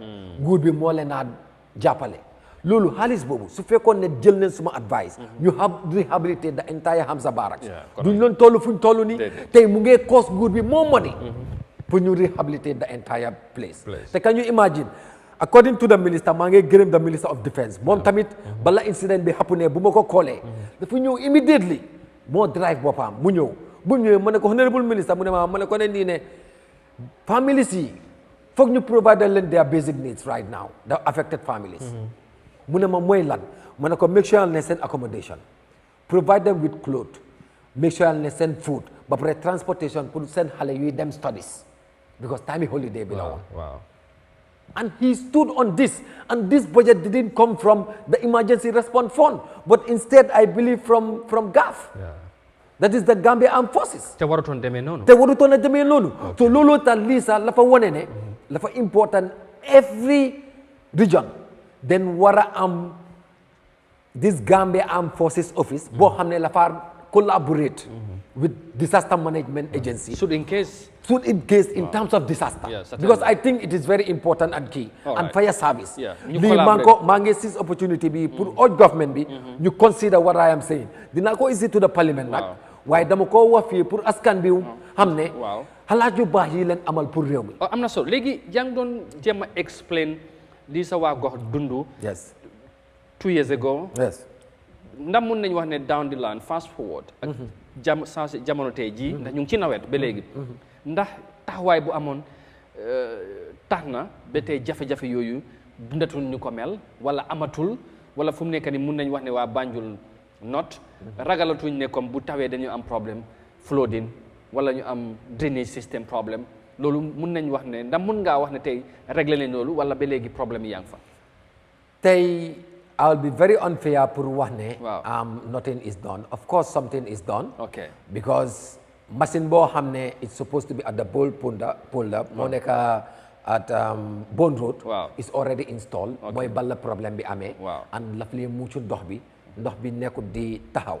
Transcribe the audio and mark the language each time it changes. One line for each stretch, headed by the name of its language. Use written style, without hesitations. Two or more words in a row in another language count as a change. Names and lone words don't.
Wolof: nguur bi moo leen a jàppale. loolu xaalis boobu su fekkoon ne jël nañ suma
English: advice. ñu rehabilitate the entire Hamza Barracks.
Wolof: duñ loon toll fuñ toll nii. tey mu ngi cost nguur bi
English: more money. pour ñu rehabilitate the entire place.
Wolof: te
English: can you imagine according to the minister
Wolof: maa ngi gërëm
English: the minister of defence
Wolof: moom tamit bala incident bi happené bu ma ko koolee dafa ñëw immediately moo drive boppam mu ñëw bu ñëwee ma ne ko
English: honorable minister
Wolof: mu ne ma ne ko ne nii ne families yi foog ñu provide leen
English: their basic needs right now the affected families.
Wolof: mu ne ma mooy lan ma ne ko
English: make sure
Wolof: ne seen accommodation
English: provide them with clothes make sure
Wolof: ne seen food ba pare transportation pour seen xale yuy dem studies. because time holiday bi la woon.
English: And he stood on this, and this budget didn't come from the emergency response fund, but instead I believe from GAF. That is the Gambia Armed Forces.
Wolof: te warutoon demee noonu. so loolu tax lii sax la fa wane ne la fa important
English: every region
Wolof: then war a am this Gambia Armed Forces office boo xam ne la fa
English: collaborate with disaster management agency. should in case in terms of disaster. Because I think it is very important and key. And fire service.
Wolof: maa ngi seize opportunity bi pour
English: all government
Wolof: bi ñu
English: consider what I am saying.
Wolof: Dina ko
English: easy to the parliament
Wolof: nag waaye dama ko wax fii pour askan bi xam ne xalaat yu baax yi leen amal pour réew mi. am na solo léegi yaa ngi doon jéem a explain lii sa waa gox dundu.
English: yes 2 years ago. yes
Wolof: ndax mun nañu wax ne
English: down the line fast forward.
Wolof: ak jamono tey jii. ndax ñu ngi ci nawet ba léegi. ndax taxawaay bu amoon tax na ba tey jafe-jafe yooyu dundatul ñu ko mel wala amatul wala fu mu nekk ni mun nañu wax ne waa Banjul not ragalatuñ ne comme bu tawee dañu am problème flooding wala ñu am
English: drainage system
Wolof: problème loolu mun nañu wax ne ndax mun ngaa wax ne tey réglé nañ loolu wala ba léegi problème yi yaa ngi fa.
English: tey I will be very unfair
Wolof: pour wax ne. waaw
English: nothing is done. Of course something is done. okay because machine
Wolof: boo xam ne
English: it's supposed to be at the Bold Polder
Wolof: moo nekk
English: at Bone Road.
Wolof: waaw
English: is already installed.
Wolof: mooy bala problème bi amee. waaw and laf lee muccu ndox bi nekkut di taxaw.